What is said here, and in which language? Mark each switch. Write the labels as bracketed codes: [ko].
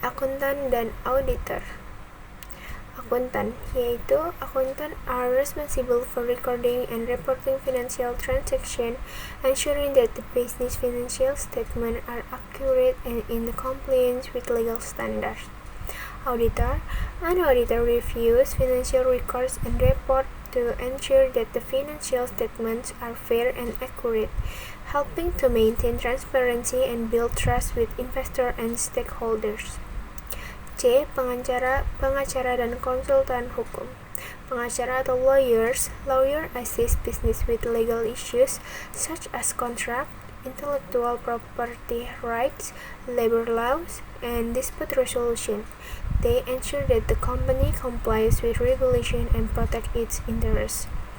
[id] Akuntan dan auditor. Akuntan, yaitu [en] akuntan are responsible for recording and reporting financial transactions, ensuring that the business financial statements are accurate and in compliance with legal standards. Auditor, an auditor reviews financial records and reports to ensure that the financial statements are fair and accurate, helping to maintain transparency and build trust with investors and stakeholders. C. [id] Pengacara dan konsultan hukum. Pengacara atau lawyers. [en] Lawyer assist business with legal issues such as contract, intellectual property rights, labor laws, and dispute resolution. They ensure that the company complies with regulation and protect its interests.